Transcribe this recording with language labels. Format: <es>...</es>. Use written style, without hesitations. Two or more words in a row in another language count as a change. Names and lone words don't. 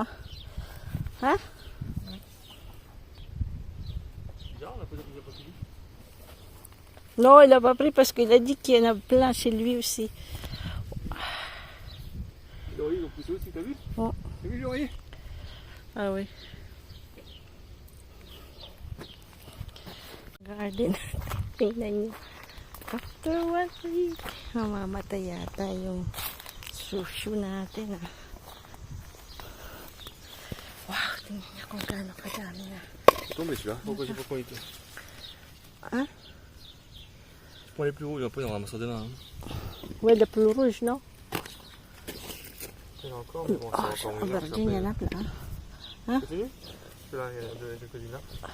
<fr>Hein? Bizarre, on a pas fini. Non, il n'a pas pris parce qu'il a dit qu'il y en a plein chez lui aussi. Les oreillers ils ont poussé aussi, t'as vu? Oh. T'as vu l'oreiller? Ah oui.</fr> <en>Garden.</en> <tl>Tingnan niyo.</tl> <en>After 1 week,</en> <tl>mamamatay yata yung sushu natin. Ah. Wow, tingnan niyo kung gaano kadami na.</tl> <fr>C'est tombé celui-là. Pourquoi j'ai pas pris les Hein? Prends les plus rouges, après on ramassera demain. Hein. Ouais, le plus rouge, non? Il y en a encore, mais bon, c'est Ah, encore aubergine, il y en a plein. Continue. Là, il y en a deux côtés là.</fr>